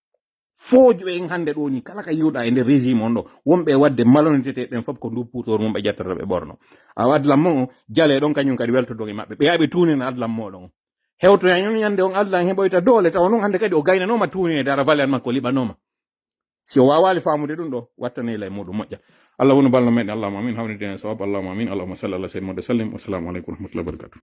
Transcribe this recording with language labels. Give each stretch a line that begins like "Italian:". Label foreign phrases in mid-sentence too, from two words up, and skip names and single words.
Fula: en hande ɗo ni kala ka yiwɗa e nder régime on ɗo wonɓe wadde malonitete ɓen foof ko ndu puutor mum ɓe ƴettata ɓe ɓorno awa adlam mo jale ɗon kañum kadi weltodo e maɓɓe ɓe yaɓe tunina adlam moɗon hewtoya ñon ñande on adlam heɓoyta doole taw noon hande kadi o gaynanoma tunine dara valeur makko liɓanoma si o wawali famude ɗum ɗo wattanela e muɗum moƴƴa Allah wonu ballo meɗen
Arabic: اللهم آمين
Fula: hawnide en sawab
Arabic: اللهم آمين اللهم صل على سيدنا محمد سلم والسلام عليكم ورحمة الله وبركاته